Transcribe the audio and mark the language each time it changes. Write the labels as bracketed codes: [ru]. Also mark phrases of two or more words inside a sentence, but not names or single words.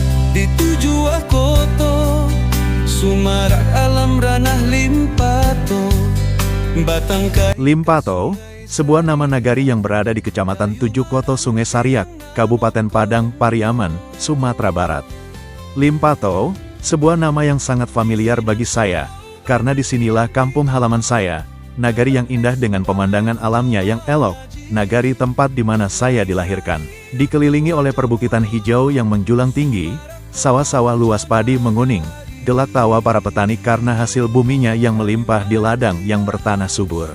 [id] dituju Akoto, Sumarak alam ranah Limpato, Batangkai. Limpato, sebuah nama nagari yang berada di Kecamatan Tujuh Koto Sungai Sariak, Kabupaten Padang Pariaman, Sumatera Barat. Limpato, sebuah nama yang sangat familiar bagi saya, karena disinilah kampung halaman saya, nagari yang indah dengan pemandangan alamnya yang elok, nagari tempat di mana saya dilahirkan. Dikelilingi oleh perbukitan hijau yang menjulang tinggi, sawah-sawah luas padi menguning, gelak tawa para petani karena hasil buminya yang melimpah di ladang yang bertanah subur.